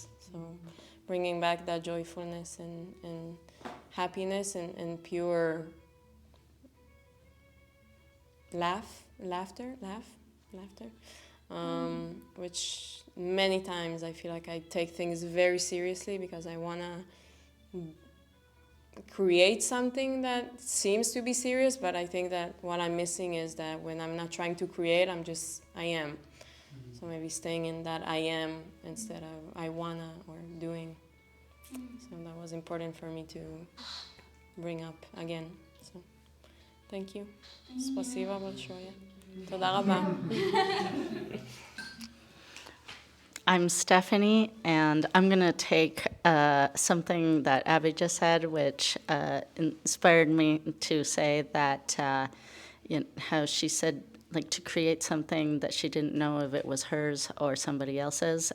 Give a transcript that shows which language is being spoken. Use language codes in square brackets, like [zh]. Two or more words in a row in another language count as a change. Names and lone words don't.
[en] So bringing back that joyfulness and happiness and pure laughter, which many times I feel like I take things very seriously because I want to create something that seems to be serious, but I think that what I'm missing is that when I'm not trying to create, I am. So maybe staying in that I am instead of I wanna or doing. So that was important for me to bring up again. So thank you. [ru] Спасибо большое. [he] תודה רבה. [en] I'm Stephanie, and I'm going to take something that Abby just said, which inspired me to say that, how she said, like, to create something that she didn't know if it was hers or somebody else's.